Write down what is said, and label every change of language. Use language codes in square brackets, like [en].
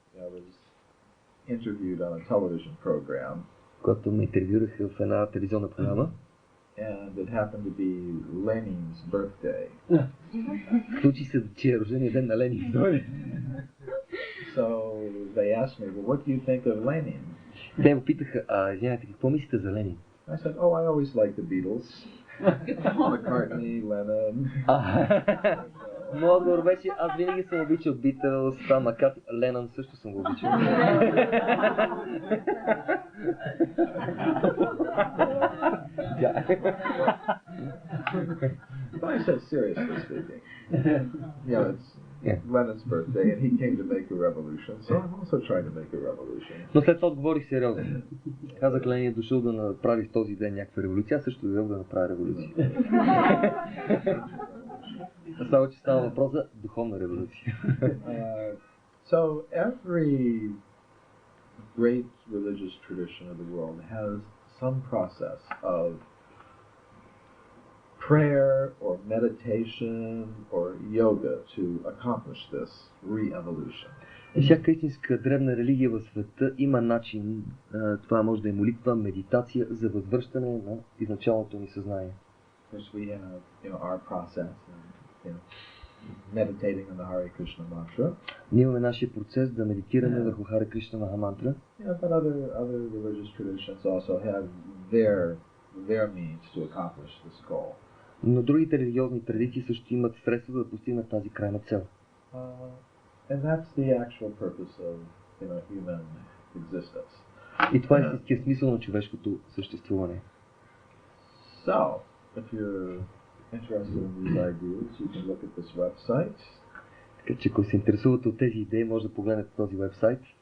[en] I was interviewed on a television program. [bg] Когато ме интервюраха в една телевизионна програма. [en] And it happened to be Lenin's birthday. [bg] Случи се, че е рождения ден на Ленин. [en] So they asked me, well, what do you think of Lenin? [bg] Те ме питаха, извинявайте, какво мислите за Ленин? [en] I said, oh, I always liked the Beatles. McCartney, Lennon. [bg] Моят отговор беше, аз винаги съм обичал Битълс, Маккартни, Ленън също съм го обичал. [en] But I said, seriously speaking, it's Lennon's birthday and he came to make a revolution, so I'm also trying to make a revolution. [bg] Но след това отговорих сериозно. Казах, Ленин е дошъл да направи в този ден някаква революция, аз също дойдох да направя революция. Само че става въпрос за духовна революция. [en] So every great religious tradition of the world has some process of prayer or meditation or yoga to accomplish this re-evolution. [bg] Всяка истинска древна религия в света има начин, това може да е молитва, медитация за възвръщане на изначалното ни съзнание. [en] Because we have, our process and, meditating on the Hare Krishna mantra. [bg] Ние имаме нашия процес да медитираме върху Харе Кришна Махамантра. [en] Yeah, but other religious traditions also have their means to accomplish this goal. [bg] Но другите религиозни традиции също имат средства да постигнат тази крайна цел. [en] And that's the actual purpose of human existence. [bg] И това е истинският смисъл на човешкото съществуване. [en] So, if you're interested in these ideas, you can look at this website. [bg] Така че ако се интересувате от тези идеи, може да погледнете този вебсайт.